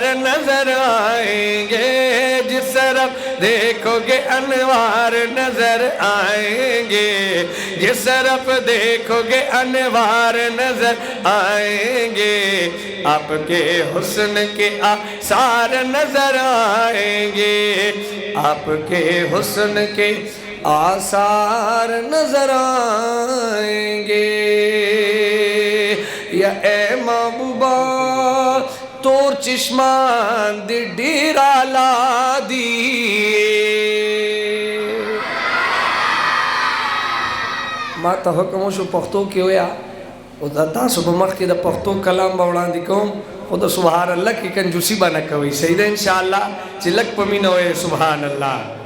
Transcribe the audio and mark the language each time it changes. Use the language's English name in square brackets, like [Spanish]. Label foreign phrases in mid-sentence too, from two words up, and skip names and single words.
[Urdu] نظر آئیں گے، جس طرف دیکھو گے انوار نظر آئیں گے، جس طرف دیکھو گے انوار نظر آئیں گے، آپ کے حسن کے آثار نظر آئیں گے، آپ کے حسن کے آثار نظر آئیں گے۔ [Pashto] یا اے محبوبہ تور چشمان دی ڈیرا لا دی، ما ته حکم وشو پښتو کې ویا او دا تاسو په مخ کې د پښتو کلام به وړاندې کوم، خو د [Arabic] سبحان الله [Pashto] کې کنجوسی به نه کوئ، صحیح ده انشاءاللہ چې لږ په مینه وایئ [Arabic] سبحان الله۔